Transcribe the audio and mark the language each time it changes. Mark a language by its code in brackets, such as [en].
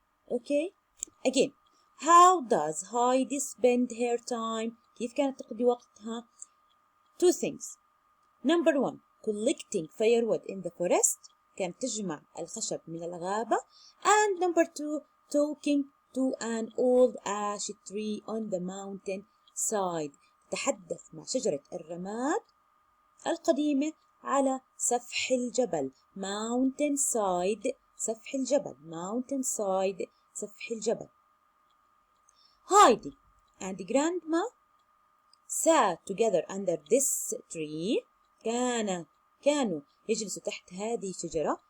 [en] Okay, again, how does Heidi spend her time? [ar] كيف كانت تقضي وقتها? [en] Two things. Number one, collecting firewood in the forest. [ar] كانت تجمع الخشب من الغابة. [en] And number two, talking to an old ash tree on the mountain side. [ar] تتحدث مع شجرة الرماد القديمة على سفح الجبل. [en] Mountain side. سفح الجبل. Mountain side. سفح الجبل. Heidi and Grandma sat together under this tree. [ar] كانوا يجلسوا تحت هذه الشجرة.